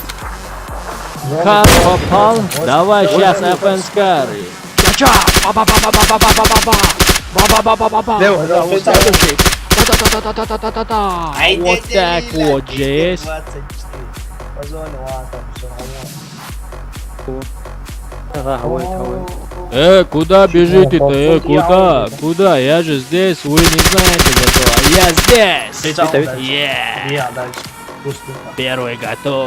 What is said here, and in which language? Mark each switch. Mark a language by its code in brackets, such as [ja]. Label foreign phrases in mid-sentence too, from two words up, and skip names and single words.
[ru] Как попал? Давай сейчас Эфенскари. Ча-ча! Ба-ба-ба-ба-ба-ба-ба-ба-ба! Да-да-да-да-да-да-да-да! Вот так вот же есть. Куда бежите-то? Куда? Куда? Я же здесь, вы не знаете этого. Я здесь! Первый готов.